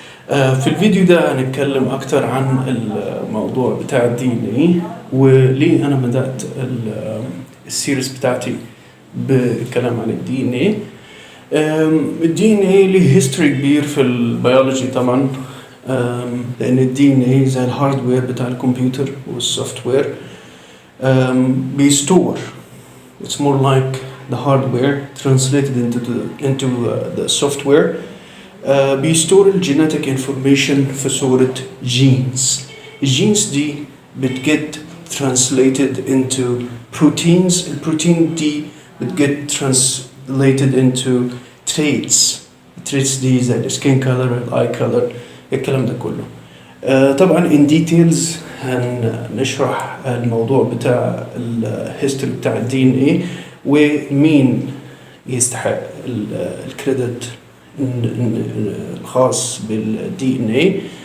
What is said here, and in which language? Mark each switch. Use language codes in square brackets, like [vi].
[ar] في الفيديو ده هنتكلم اكتر عن الموضوع بتاع DNA وليه انا بدأت السيريز بتاعتي بالكلام عن DNA. DNA ليه هيستوري كبير في البيولوجي طبعا، لأن الدي ان اي زي الهاردوير بتاع الكمبيوتر والسوفت وير بيستور. [en] It's more like the hardware translated into the software. بيستور الجيناتيك information [ar] في صورة [en] Genes. الجينز [ar] دي بتجت [en] translated into proteins. البروتين [ar] دي بتجت [en] translated into traits. التريتس [ar] دي زي [en] السكين كولر، الاي كولر، [ar] الكلام ده كله. طبعا [en] in details [ar] هنشرح الموضوع بتاع الهيستوري بتاع الدي ان اي ومين يستحق الكريدت الخاص بالدي ان اي.